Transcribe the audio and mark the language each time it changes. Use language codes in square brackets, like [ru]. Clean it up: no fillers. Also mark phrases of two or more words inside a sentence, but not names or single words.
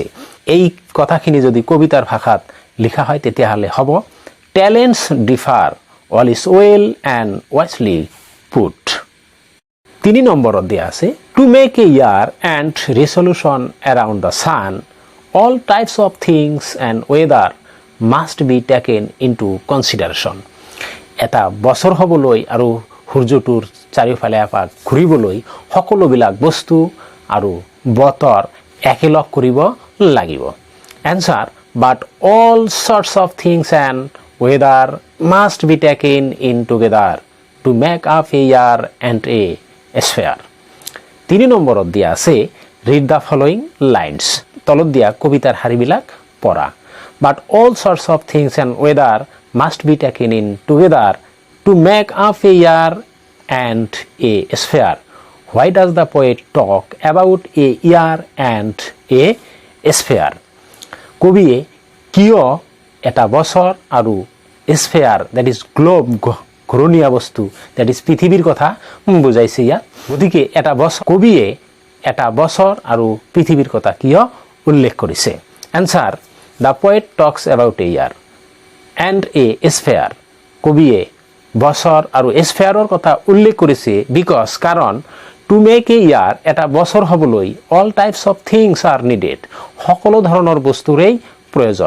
[as] এই কথাখিনি যদি কবিতাৰ ভাষাত লিখা হয় তেতিয়াহ'লে হ'ব, [en] talents differ, all is well and wisely put. [as] 3 নম্বৰত দিয়া আছে, [en] to make a year and resolution around the sun, all types of things and weather must be taken into consideration. [as] এটা বছৰ হ'বলৈ আৰু সূৰ্যটোৰ চাৰিওফালে এপাক ঘূৰিবলৈ সকলোবিলাক বস্তু আৰু বতৰ একেলগ কৰিব লাগিব। [en] Answer, but all sorts of things and weather must be taken in together to make up a year and a sphere. [as] 3 নম্বৰত দিয়া আছে [en] read the following lines. [as] তলত দিয়া কবিতাৰ শাৰীবিলাক পঢ়া। [en] But all sorts of things and weather must be taken in together to make up a year and a sphere. Why does the poet talk about a year and a sphere? [as] কবিয়ে কিয় এটা বছৰ আৰু [en] sphere that is globe [as] ঘূৰণীয়া বস্তু [en] that is [as] পৃথিৱীৰ কথা বুজাইছে ইয়াত। গতিকে কবিয়ে এটা বছৰ আৰু পৃথিৱীৰ কথা কিয় উল্লেখ কৰিছে? [en] answer, the poet talks about a year and a sphere. [as] কবিয়ে বছৰ আৰু স্ফেয়াৰৰ কথা উল্লেখ কৰিছে বিকজ কাৰণ [en] to make a year [as] এটা বছৰ হ'বলৈ [en] all types of things are needed [as] সকলো ধৰণৰ বস্তুৰেই প্ৰয়োজন।